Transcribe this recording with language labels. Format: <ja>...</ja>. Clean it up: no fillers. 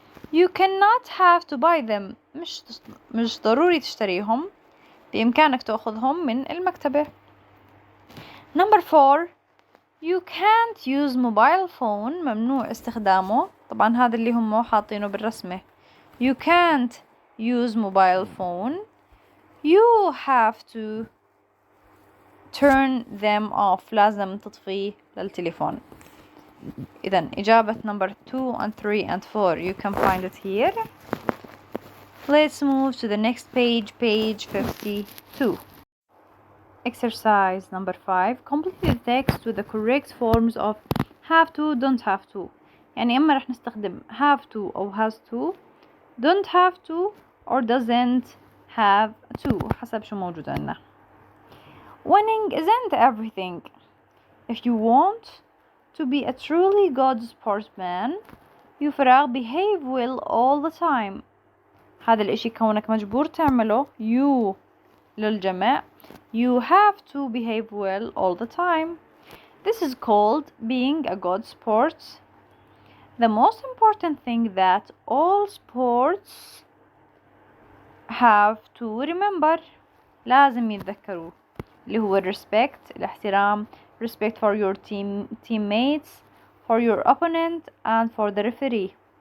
<en>You cannot have to buy them.</en> <ar>مش ضروري تشتريهم، بإمكانك تأخذهم من المكتبة.</ar> <en>Number 4 you can't use mobile phone.</en> <ar>ممنوع استخدامه. طبعا هذا اللي هم حاطينه بالرسمة.</ar> <en>You can't use mobile phone. You have to turn them off.</en> <ar>لازم تطفيه للتليفون. إذن إجابة</ar> <en>number 2 and 3 and 4 you can find it here. Let's move to the next page, page 52. Exercise number 5. Complete the text with the correct forms of have to, don't have to. يعني إما رح نستخدم have to أو has to, don't have to or doesn't have to حسب شو موجود عنا. Winning isn't everything. If you want to be a truly good sportsman, you فراغ behave well all the time.</en> <ar>هذا الاشي كونك مجبور تعمله you للجمع.</ar> <en>You have to behave well all the time. This is called being a good sport. The most important thing that all sports have to remember</en> <ar>لازم يتذكروه اللي هو</ar> <en>respect الاحترام, respect for your teammates, for your opponent and for the referee.</en>